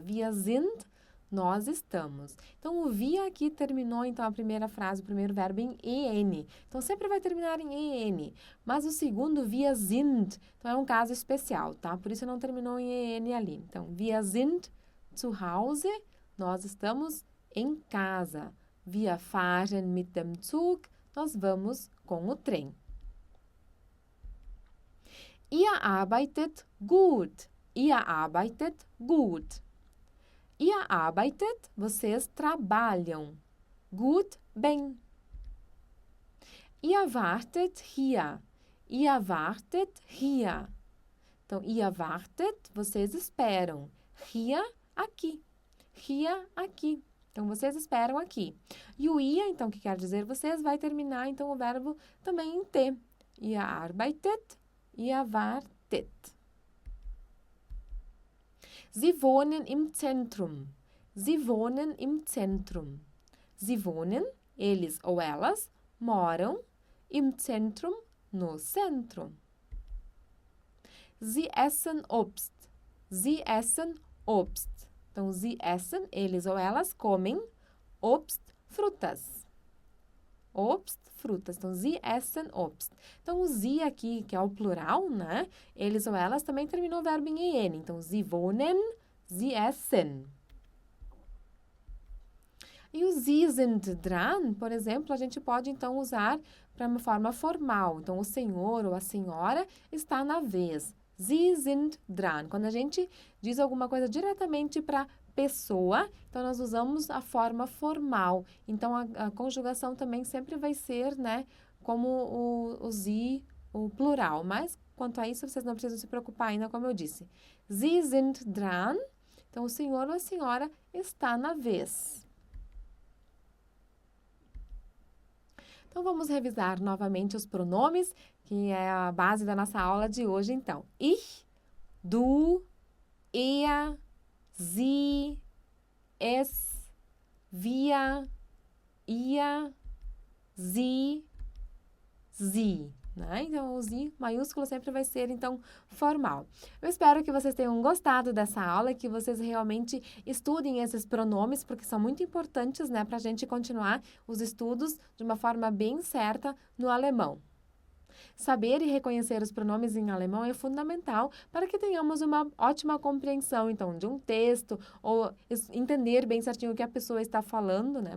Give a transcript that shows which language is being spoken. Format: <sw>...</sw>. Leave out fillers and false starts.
<de>Wir sind,</de> <pt>nós estamos. Então, o wir aqui terminou, então, a primeira frase, o primeiro verbo em en. Então, sempre vai terminar em en. Mas o segundo,</pt> <de>wir sind,</de> <pt>então, é um caso especial, tá? Por isso não terminou em en ali. Então,</pt> <de>wir sind zu Hause,</de> <pt>nós estamos em casa.</pt> <de>Wir fahren mit dem Zug,</de> <pt>nós vamos com o trem.</pt> <de>Ihr arbeitet gut. Ihr arbeitet gut. Ihr arbeitet,</de> <pt>vocês trabalham. Gut, bem.</pt> <de>Ihr wartet hier. Ihr wartet hier.</de> <pt>Então,</pt> <de>ihr wartet,</de> <pt>vocês esperam. Hier, aqui. Hier, aqui. Então, vocês esperam aqui. E o ihr, então, que quer dizer vocês, vai terminar, então, o verbo também em T.</pt> <de>Ihr arbeitet, ihr wartet. Sie wohnen im Zentrum. Sie wohnen im Zentrum. Sie wohnen,</de> <pt>eles ou elas, moram,</pt> <de>im Zentrum,</de> <pt>no centro.</pt> <de>Sie essen Obst. Sie essen Obst.</de> <pt>Então,</pt> <de>sie essen,</de> <pt>eles ou elas, comem, Obst, frutas. Obst, frutas. Então,</pt> <de>sie essen Obst.</de> <pt>Então, o sie aqui, que é o plural, né? Eles ou elas também terminou o verbo em en.</pt> <de>Então, sie wohnen, sie essen.</de> <pt>E o</pt> <de>Sie sind dran,</de> <pt>por exemplo, a gente pode, então, usar para uma forma formal. Então, o senhor ou a senhora está na vez.</pt> <de>Sie sind dran.</de> <pt>Quando a gente diz alguma coisa diretamente para pessoa, então nós usamos a forma formal. Então, a conjugação também sempre vai ser, né, como o sie, o plural. Mas, Quanto a isso, vocês não precisam se preocupar ainda, como eu disse.</pt> <de>Sie sind dran.</de> <pt>Então, o senhor ou a senhora está na vez. Então, vamos revisar novamente os pronomes, que é a base da nossa aula de hoje, então.</pt> <de>Ich, du, er, sie, es, wir, ihr, sie, né?</de> <pt>Então, o sie maiúsculo sempre vai ser, então, formal. Eu espero que vocês tenham gostado dessa aula e que vocês realmente estudem esses pronomes, porque são muito importantes, né, para a gente continuar os estudos de uma forma bem certa no alemão. Saber e reconhecer os pronomes em alemão é fundamental para que tenhamos uma ótima compreensão, então, de um texto ou entender bem certinho o que a pessoa está falando, né?</pt>